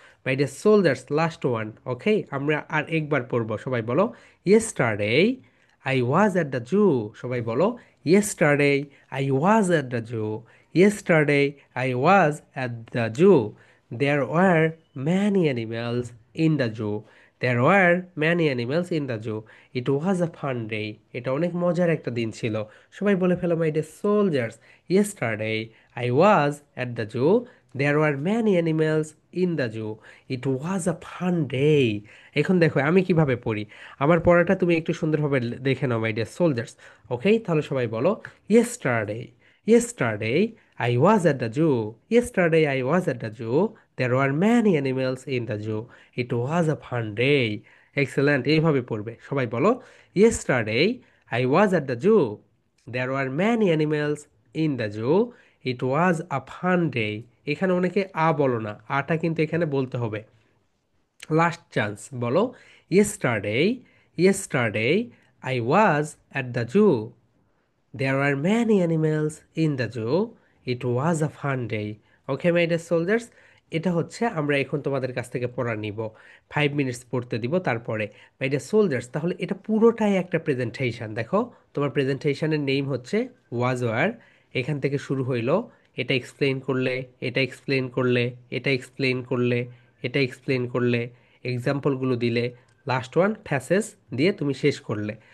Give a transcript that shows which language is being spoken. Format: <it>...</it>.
<en>My dear soldiers, last one.</en> <bn>ওকে, আমরা আর একবার পড়বো, সবাই বলো।</bn> <en>Yesterday I was at the zoo.</en> <bn>সবাই বলো,</bn> <en>Yesterday I was at the zoo. Yesterday I was at the zoo. There were many animals in the zoo. There were many animals in the zoo. It was a fun day.</en> <bn>এটা অনেক মজার একটা দিন ছিল। সবাই বলে ফেলো,</bn> <en>My dear soldiers. Yesterday I was at the zoo. There were many animals in the zoo. It was a fun day.</en> <bn>এখন দেখো আমি কিভাবে পড়ি। আমার পড়াটা তুমি একটু সুন্দরভাবে দেখে নাও,</bn> <en>My dear soldiers.</en> <bn>ওকে, তাহলে সবাই বলো,</bn> <en>yesterday. Yesterday I was at the zoo. Yesterday I was at the zoo. There were many animals in the zoo. It was a fun day. Excellent.</en> <bn>এইভাবে পড়বে। সবাই বলো,</bn> <en>yesterday I was at the zoo. There were many animals in the zoo. It was a fun day.</en> <bn>এখানে অনেকে আ বলো না, আটা কিন্তু এখানে বলতে হবে।</bn> <en>last chance,</en> <bn>বলো,</bn> <en>yesterday. Yesterday I was at the zoo. There were many animals in the zoo. It was a fun day. Okay, my dear soldiers,</en> <bn>এটা হচ্ছে আমরা এখন তোমাদের কাছ থেকে পড়া নিব। 5 মিনিটস পড়তে দিব তারপরে।</bn> <en>my dear soldiers,</en> <bn>তাহলে এটা পুরোটাই একটা প্রেজেন্টেশন। দেখো, তোমার প্রেজেন্টেশনের নেম হচ্ছে ওয়াজ ওয়ার। এখান থেকে শুরু হইলো, এটা এক্সপ্লেইন করলে, এটা এক্সপ্লেইন করলে, এটা এক্সপ্লেইন করলে, এটা এক্সপ্লেইন করলে, এক্সাম্পলগুলো দিলে, লাস্ট ওয়ান ফ্যাসেস দিয়ে তুমি শেষ করলে।</bn>